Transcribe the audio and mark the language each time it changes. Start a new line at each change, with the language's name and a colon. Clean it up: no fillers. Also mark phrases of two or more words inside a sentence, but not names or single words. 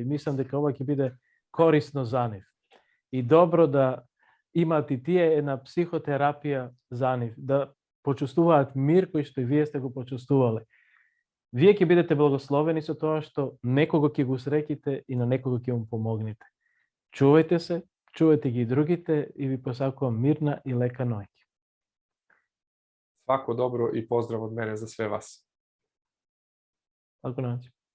Macedonian: Мислам дека ова ќе биде корисно за нив. И добро да имаат и тие една психотерапија за нив, да почувствуваат мир кој што и вие сте го почувствувале. Вие ќе бидете благословени со тоа што некого ќе го среќите и на некого ќе му помогнете. Чувајте се, чувајте ги и другите и ви посакувам мирна и лека ноќ.
Serbian: Svako dobro i pozdrav od mene za sve vas. Laku noć.